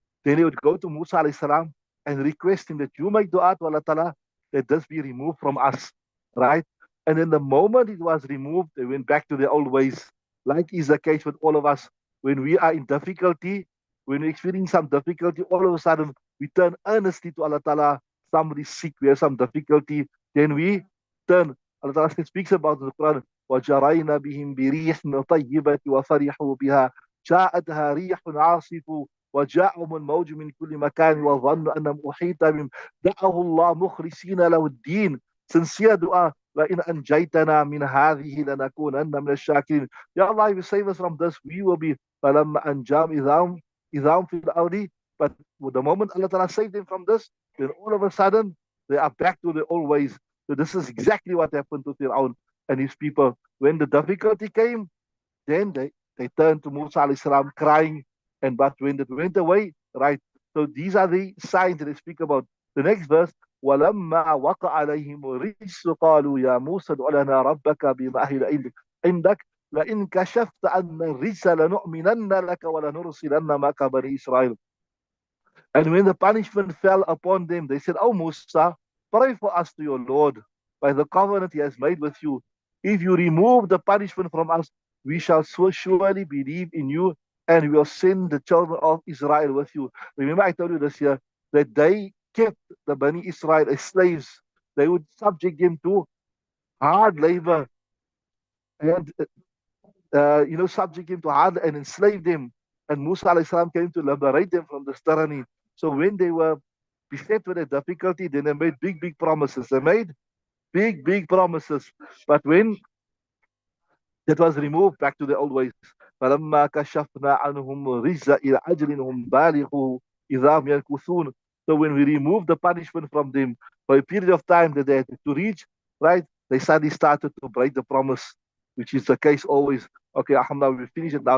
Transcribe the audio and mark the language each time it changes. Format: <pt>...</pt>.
<en>Then they would go to Musa alayhi salam and request him that you make dua to Allah ta'ala that this be removed from us. Right? And then the moment it was removed, they went back to their old ways. Like is the case with all of us. When we are in difficulty, when we experience some difficulty, all of a sudden we turn earnestly to Allah ta'ala. Somebody's sick, we have some difficulty, then we turn. Allah ta'ala speaks about in the Quran,</en> <ar>وَجَرَيْنَا بِهِمْ بِرِيحٍ طَيِّبَةٍ وَفَرِحُوا بِهَا جاءتها ريح عاصف وجاءهم الموج من كل مكان وظنوا أنهم أحيط بهم دعوا الله مخلصين له الدين.</ar> <en>Sincere dua,</en> <ar>لئن أنجيتنا من هذه لنكونن من الشاكرين.</ar> <en>Ya Allah, if you save us from this, we will be</en> <ar>فلما أنجاهم إذا هم في الأرض.</ar> <en>But the moment Allah Ta'ala saved them from this, then all of a sudden they are back to their old ways. So this is exactly what happened to Fir'aun and his people. When the difficulty came, then they turned to Musa alayhi salam crying, and but when it went away, right? So these are the signs that they speak about. The next verse,</en> <ar>وَلَمَّا وَقَعَ عَلَيْهِمُ الرِّجْسُ قَالُوا يَا مُوسَى ادْعُ لَنَا رَبَّكَ بِمَا أَهِلَ عِندَكَ لَئِنْ كَشَفْتَ عَنَّا الرِّجْسَ لَنُؤْمِنَنَّ لَكَ وَلَنُرْسِلَنَّ مَعَكَ بَنِي إِسْرَائِيلَ.</ar> <en>And when the punishment fell upon them, they said, "Oh Musa, pray for us to your Lord by the covenant he has made with you. If you remove the punishment from us, we shall so surely believe in you and we will send the children of Israel with you." Remember, I told you this year that they kept the Bani Israel as slaves. They would subject them to hard labor and subject them to hard and enslave them. And Musa alayhi salam came to liberate them from this tyranny. So when they were beset with a difficulty, then they made big, big promises. They made big, big promises. But when that was removed back to the old ways,</en> <ar>فَلَمَّا كَشَفْنَا عَنْهُمْ رِجْزَ إِلَى أَجْلٍ هُمْ بَالِغُوهُ إِذَا هُمْ يَنكُثُونَ.</ar> <en>So when we removed the punishment from them for a period of time that they had to reach, right, they suddenly started to break the promise, which is the case always. Okay, alhamdulillah, we finish it now.</en>